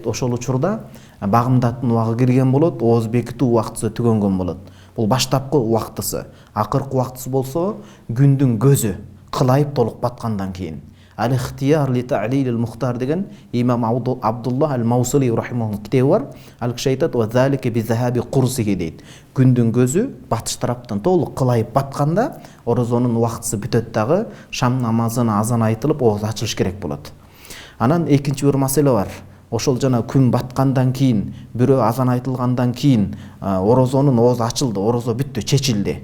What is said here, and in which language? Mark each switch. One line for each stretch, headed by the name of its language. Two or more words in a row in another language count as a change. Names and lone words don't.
Kyrgyz: Ошол учурда багымдаттын убагы кирген болот, ооз бекитүү убактысы түгөнгөн болот. Бул баштапкы убактысы. Акыркы убактысы болсо күндүн көзү кылайып толук баткандан кийин. Ал-ихтияр ли та'лилил мухтар деген имам Абдуллах ал-Маусили рахимахуллах китеби бар. Ал киши айтат:
Arabic: "وذلك بذهاب قرصه" дейт.
Kyrgyz: Күндүн көзү батыш тараптан толук кылайып батканда орозонун убактысы бүтөт дагы, шам намазына азан айтылып ооз ачылыш керек болот. Анан экинчи бир маселе бар. Ошол жана күн баткандан кийин, бирөө азан айтылгандан кийин орозонун ооз ачылды, орозо бүттү, чечилди.